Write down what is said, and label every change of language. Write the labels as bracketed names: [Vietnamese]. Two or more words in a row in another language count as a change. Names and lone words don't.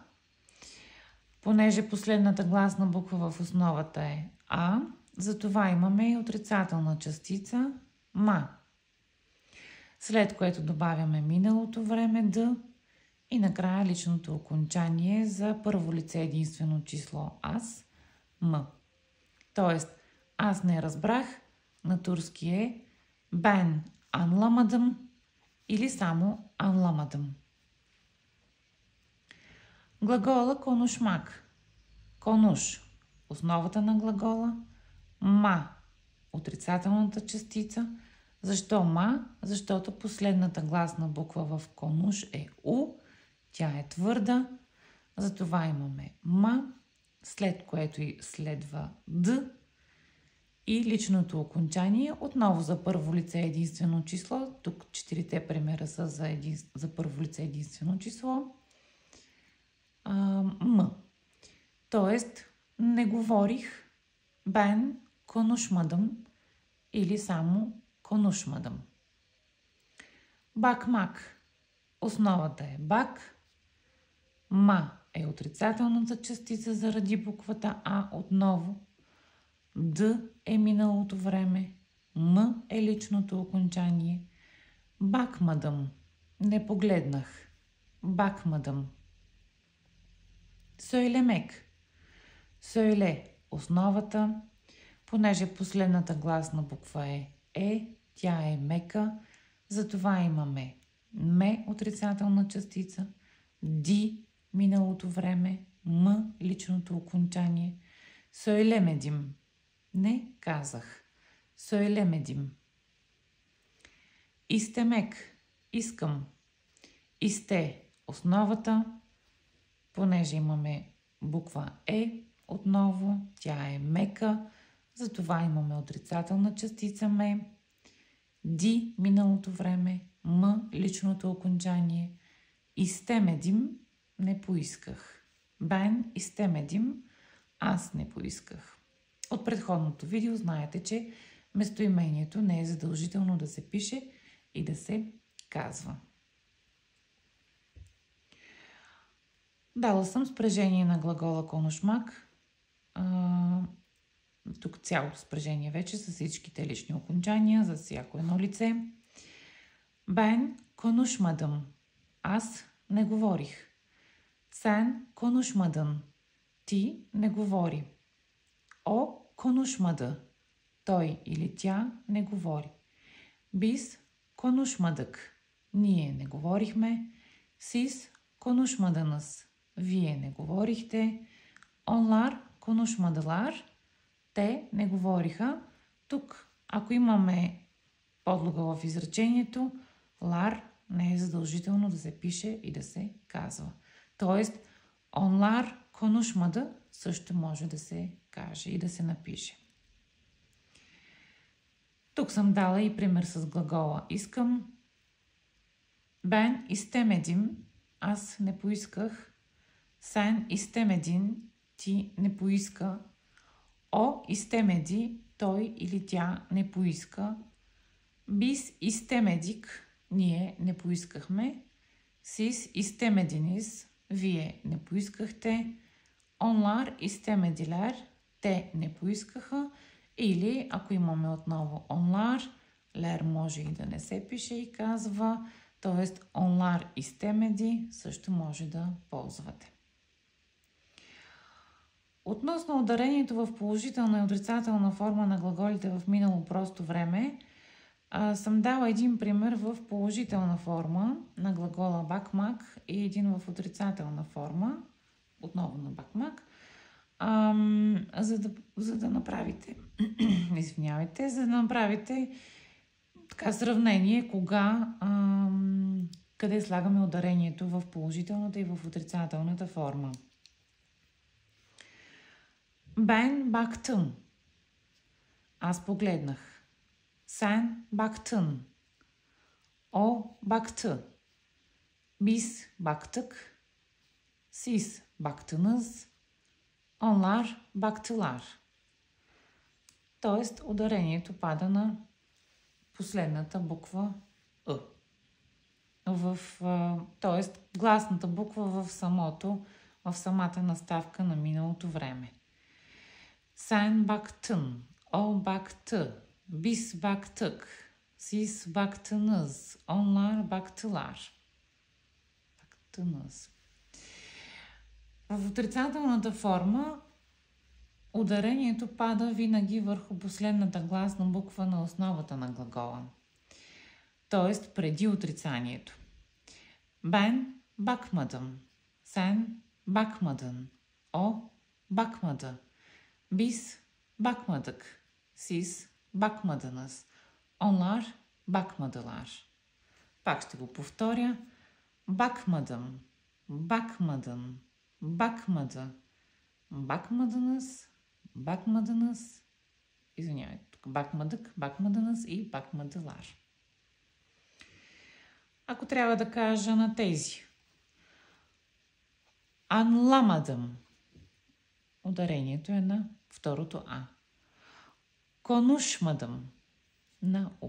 [Bulgarian] Понеже последната гласна буква в основата е а, затова имаме и отрицателна частица ма. След което добавяме миналото време д и накрая личното окончание за първо лице единствено число аз, м. Тоест, аз не разбрах, на турски е [Turkish] ben anlamadım [Bulgarian] или само anlamadım. Глагола конушмак. Конуш – основата на глагола. Ма – отрицателната частица. Защо ма? Защото последната гласна буква в конуш е у. Тя е твърда. Затова имаме ма, след което и следва д. И личното окончание отново за първо лице единствено число. Тук 4-те примера са за първо лице единствено число. М. Тоест, не говорих [Turkish] ben konuşmadım [Bulgarian] или само konuşmadım. [Turkish] Bakmak. [Bulgarian] Основата е бак. Ма е отрицателната частица заради буквата А отново. Д е миналото време. М е личното окончание. Bakmadım. Не погледнах. [Turkish] Bakmadım. Söylemek. [Bulgarian] Söyle основата. Понеже последната гласна буква е, тя е мека, затова имаме ме отрицателна частица, ди миналото време, м личното окончание. Söylemedim. Не казах. [Turkish] Söylemedim. İstemek. [Bulgarian] Искам. İste основата. Понеже имаме буква отново, тя е мека, затова имаме отрицателна частица ме. Ди миналото време, м личното окончание. İstemedim не поисках. [Turkish] Ben istemedim [Bulgarian] аз не поисках. От предходното видео знаете, че местоимението не е задължително да се пише и да се казва. Дала съм спрежение на глагола конушмак. Тук цялото спрежение вече с всичките лични окончания за всяко едно лице. [Turkish] Ben konuşmadım. [Bulgarian] Аз не говорих. [Turkish] Sen konuşmadın. [Bulgarian] Ти не говори. [Turkish] O konuşmadı. [Bulgarian] Той или тя не говори. [Turkish] Biz konuşmadık. [Bulgarian] Ние не говорихме. [Turkish] Siz konuşmadınız. [Bulgarian] Вие не говорихте. [Turkish] Onlar konuşmadılar. [Bulgarian] Те не говориха. Тук, ако имаме подлога в изречението, лар не е задължително да се пише и да се казва. Тоест, [Turkish] onlar konuşmadı [Bulgarian] също може да се каже и да се напише. Тук съм дала и пример с глагола искам. [Turkish] Ben istemedim. [Bulgarian] Аз не поисках. [Turkish] Sen istemedin. [Bulgarian] Ти не поиска. [Turkish] O istemedi. [Bulgarian] Той или тя не поиска. [Turkish] Biz istemedik. [Bulgarian] Ние не поискахме. [Turkish] Siz istemediniz. [Bulgarian] Вие не поискахте. [Turkish] Onlar istemediler. [Bulgarian] Те не поискаха. Или, ако имаме отново onlar, лер може и да не се пише и казва, т.е. [Turkish] onlar istemedi [Bulgarian] също може да ползвате. Относно ударението в положителна и отрицателна форма на глаголите в минало просто време, съм дала един пример в положителна форма на глагола bakmak и един в отрицателна форма, отново на bakmak, за да направите извинявайте, за да направите така сравнение къде слагаме ударението в положителната и в отрицателната форма. [Turkish] Ben baktım. [Bulgarian] Аз погледнах. [Turkish] Sen baktın. O baktı. Biz baktık. Siz baktınız. Onlar baktılar. [Bulgarian] Тоест, ударението пада на последната буква Тоест, гласната буква в самата наставка на миналото време. [Turkish] Sen baktın, o baktı, biz baktık, siz baktınız, onlar baktılar. Baktınız. [Bulgarian] В отрицателната форма ударението пада винаги върху последната гласна буква на основата на глагола. Тоест преди отрицанието. [Turkish] Ben bakmadım. Sen bakmadın. O bakmadı. Biz bakmadık. Siz bakmadınız. Onlar bakmadılar. [Bulgarian] Пак ще го повторя. [Turkish] Bakmadım. Bakmadın. Bakmadı. Bakmadınız. Bakmadınız. Извинявайте. Bakmadık, bakmadınız и bakmadılar. [Bulgarian] Ако трябва да кажа на тези. [Turkish] Anlamadım. [Bulgarian] Ударението е на второто А. Konuşmadım. На О.